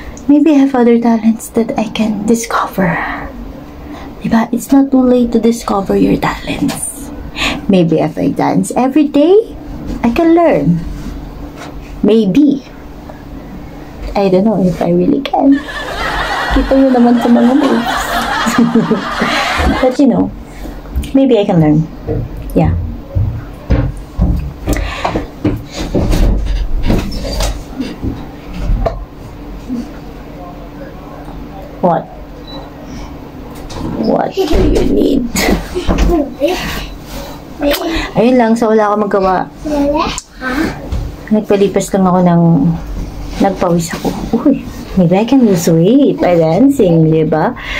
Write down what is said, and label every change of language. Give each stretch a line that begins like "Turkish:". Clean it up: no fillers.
English: Maybe I have other talents that I can discover.
Filipino: Diba?
English: It's not too late to discover your talents. Maybe if I dance every day, I can learn. Maybe. I don't know if I really can.
Filipino: Kita nyo naman sa mga moves.
English: But you know, maybe I can learn. Yeah. What? What do you need?
Filipino: Ayun lang, so wala akong magawa. Nagpalipas lang ako ng nagpawis ako.
English: Uy, maybe I can lose weight by dancing,
Filipino: di ba?